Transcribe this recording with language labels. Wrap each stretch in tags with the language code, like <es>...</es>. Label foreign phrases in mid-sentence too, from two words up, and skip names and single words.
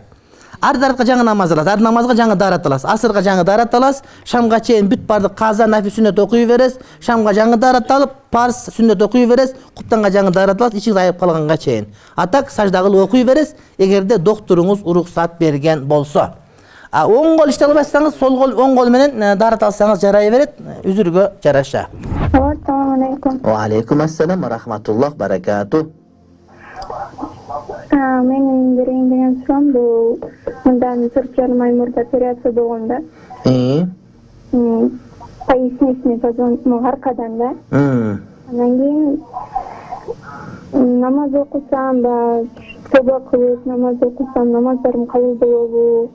<ky>Ар даратка жаңы намаз аласыз, ар намазга жаңы дарат аласыз, асырга жаңы дарат аласыз, шамга чейин бүт барды каза, нафи, сүннөт окуй бересиз, шамга жаңы дарат алып, парз, сүннөт окуй бересиз, куптанга жаңы дарат аласыз, ичиңиз айып калганга чейин. Атак сажда кылып окуй бересиз, эгерде докторуңуз уруксаат берген болсо. Оң кол иште албасаңыз, сол кол, оң кол менен дарат алсаңыз жарай берет, үзүргө жараша.</ky> <ar>السلام عليكم. وعليكم السلام ورحمة الله بركاته.</ar> <ky>Менин берейин деген суроом бул мындан 4 жарым ай мурда операция болгондо.</ky> <ru>Поясничный позвонок</ru> <ky>аркадан да. Анан кийин намаз окусам да, тоба кылып намаз окусам, намаздарым кабыл болобу?</ky>